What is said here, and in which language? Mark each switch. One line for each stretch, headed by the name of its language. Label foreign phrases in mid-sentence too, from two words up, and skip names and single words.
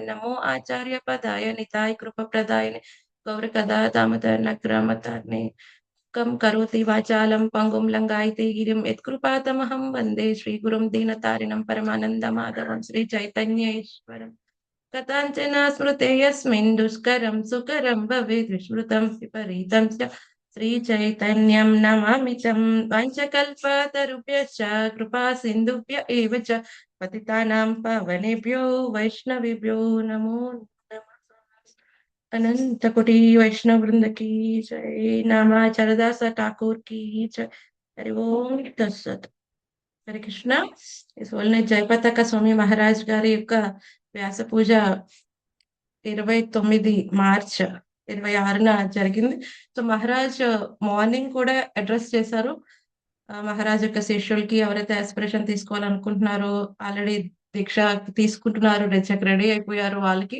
Sanskrit: నమో ఆచార్య పదాయ నితాయ కృప ప్రదాయ గౌర కదా దామోదర నగ్రమతాన్ని కం కరోతి వాచాలం పంగుం లంగాయితే గిరిం యత్కృపాతమహం వందే శ్రీగురుం దీనతారిణం పరమానంద మాధవం శ్రీ చైతన్యేశ్వరం. కథంచన స్మృతే యస్మిన్ దుష్కరం సుకరం భవేత్ విస్మృతం విపరీతం చ శ్రీ చైతన్యం నమామి తం. వంచకల్పతరుభ్యశ్చ కృపా సింధుభ్య ఏవ చ పతితానాం పవనేభ్యో వైష్ణవేభ్యో నమో నమః.
Hindi: अनंत कोटि वैष्णव वृंद की जय. नामाचरदास ठाकुर की जय. हरि ओम तत्सत.
Sanskrit: హరే కృష్ణ.
Telugu: ఇవాళ జయపతాక స్వామి మహారాజ్ గారి యొక్క వ్యాస పూజ 29 మార్చ్ 26న జరిగింది. సో మహారాజ్ మార్నింగ్ కూడా అడ్రస్ చేశారు. మహారాజ్ యొక్క శిష్యులకి ఎవరైతే ఆస్పిరేషన్ తీసుకోవాలనుకుంటున్నారో, ఆల్రెడీ దీక్ష తీసుకుంటున్నారు, రెడీ అయిపోయారు వాళ్ళకి.